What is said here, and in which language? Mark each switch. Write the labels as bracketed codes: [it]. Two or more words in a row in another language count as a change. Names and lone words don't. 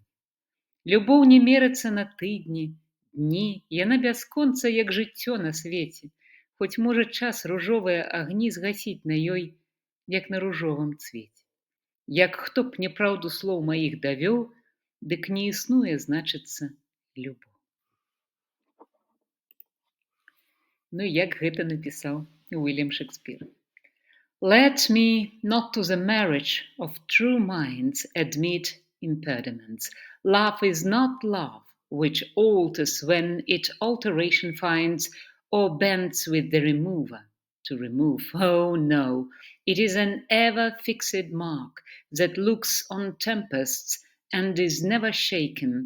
[be] Любоў не мерыцца на тыдні, дні, яна бясконца, як жыццё на свеце, хоць можа час ружовыя агні згасіць на ёй, як на ружовым цвеце. Як хто б няпраўду слоў маіх давёў, дык не існуе, значыцца, любоў. Ну, як гэта напісаў Уільям Шекспір. [en] Let me not to the marriage of true minds admit impediments. Love is not love, which alters when it alteration finds, or bends with the remover to remove. Oh no, it is an ever-fixed mark that looks on tempests and is never shaken.